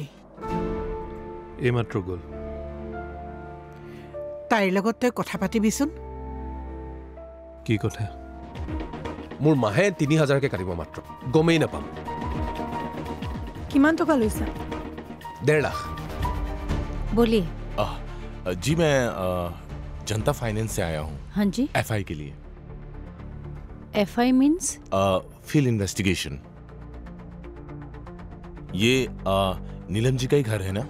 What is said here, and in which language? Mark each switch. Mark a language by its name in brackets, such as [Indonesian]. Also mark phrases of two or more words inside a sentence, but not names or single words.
[Assamese] এইমাত্ৰ গ'ল। তাইৰ লগত তই কথা পাতিবিচোন। কি কথা? মোৰ মাহে ৩,০০০কে কাটিব মাত্ৰ, গমেই নাপাম। কিমান টকা লৈছা? 1.5 লাখ। [Hindi] बोलिए। जी मैं जनता फाइनेंस से आया हूँ। हाँ जी। एफआई के लिए। एफआई मीन्स? [English] field investigation. [Hindi] ये नीलम जी का ही घर है ना?